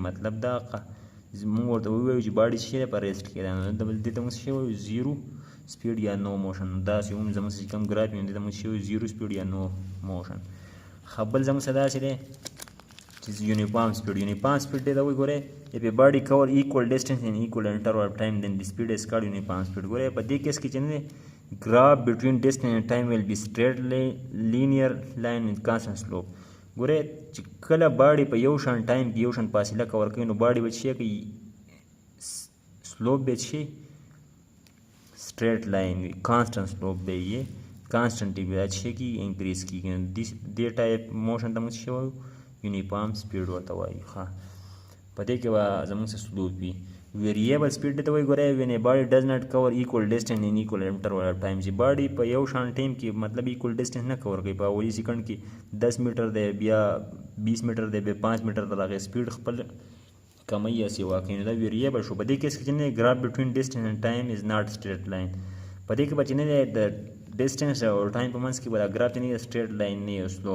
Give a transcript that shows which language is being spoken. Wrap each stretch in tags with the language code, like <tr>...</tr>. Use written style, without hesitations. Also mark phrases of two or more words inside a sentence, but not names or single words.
<ps>مطلب دا موږ ورته ووایو چې باډي څه شی دی؟ په ریسټ کې دی. نو دې ته موږ څه شی وایو؟</ps> <en>zero speed</en> <ps>یا</ps> <en>no motion.</en> <ps>داسې هم زموږ چې کوم ګراف وي دې ته موږ څه وایو؟</ps> <en>zero speed</en> <ps>یا</ps> <en>no motion.</en> <ps>ښه بل زموږ سره داسې دی چې</ps> <en>uniform speed. uniform speed</en> <ps>دی دا وایي ګورئ</ps> <en>if a body cover equal distance in equal interval of time then the speed is called uniform speed.</en> <ps>ګورئ په دې کیس کې چې نه دی</ps> <en>graph between distance and time will be straight linear line with constant slope.</en> <ps>ګورئ چې کله باډي په یو شان ټایم کې یو شان فاصله کور کوي نو باډي به څه کوي؟ سلوپ به څه</ps> <en>straight line constant slope</en> <ps>به یې کانسټنټ وي، دا چې کېږي انکریز کېږي. دې ټایپ موشن ته موږ څه وایو؟</ps> <en>uniform speed</en> <ps>ورته وایو. ښه په دې کې به زموږ څه سلوپ وي.</ps> <en>variable speed</en> <ps>ته وایي ګورئ when a body does not cover equal distance in equal interval of time. چې باډي په یو شان ټایم کې مطلب</ps> <en>equal distance</en> <ps>نه کور کوي، په اولي سیکنډ کې 10 میټر دی، بیا 20 میټر دی، بیا 5 میټر د هغې سپیډ خپل کمی یا سیوا کوي. نو دا ویریبل شو. په دې کیس کې چې نه</ps> <en>graph between distance and time is not straight line.</en> <ps>په دې کې به چې نه دی د ډسټنس او ټایم په منځ کې به دا ګراف چې نه دی</ps> <en>straight line</en> <ps>نه یو سلوپ.</ps>